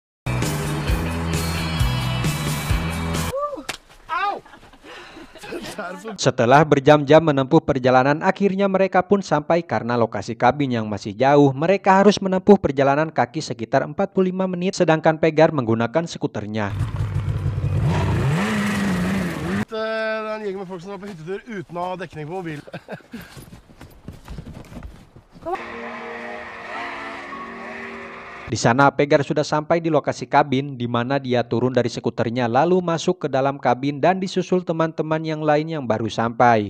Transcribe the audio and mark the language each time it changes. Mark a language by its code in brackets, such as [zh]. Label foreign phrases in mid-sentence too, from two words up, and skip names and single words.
[id] Setelah berjam-jam menempuh perjalanan, akhirnya mereka pun sampai. Karena lokasi kabin yang masih jauh, mereka harus menempuh perjalanan kaki sekitar 45 menit, sedangkan Pegar menggunakan skuternya. [no] En gjeng med folk som er på hyttetur uten å ha dekning på mobil. [id] Di sana Pegar sudah sampai di lokasi kabin, di mana dia turun dari skuternya lalu masuk ke dalam kabin dan disusul teman-teman yang lain yang baru sampai.